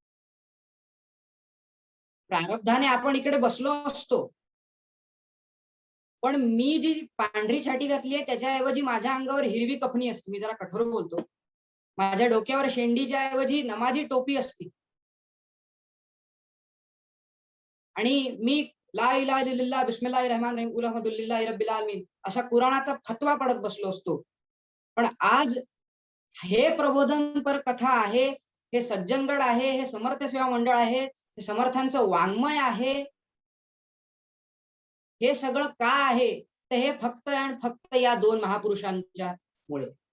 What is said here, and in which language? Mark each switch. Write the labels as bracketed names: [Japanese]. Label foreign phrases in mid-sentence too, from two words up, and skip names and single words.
[Marathi] प्रारब्धाने आपण इकडे बसलो असतो, पण मी जी पांढरी छाटी घातली आहे त्याच्याऐवजी माझ्या अंगावर हिरवी कफनी असते. मी जरा कठोर बोलतो. माझ्या डोक्यावर शेंडीच्या ऐवजी नमाजी टोपी असती आणि मी [Arabic] لا إله إلا الله بسم الله الرحمن الرحيم قل الحمد لله رب العالمين [Marathi] अशा कुराणाचा फतवा पडत बसलो असतो. पण आज हे प्रबोधनपर कथा आहे, हे सज्जनगड आहे, हे समर्थ सेवा मंडळ आहे, हे समर्थांचं वाङ्मय आहे. हे सगळं का आहे, तर हे फक्त आणि फक्त या दोन महापुरुषांच्या मुळे.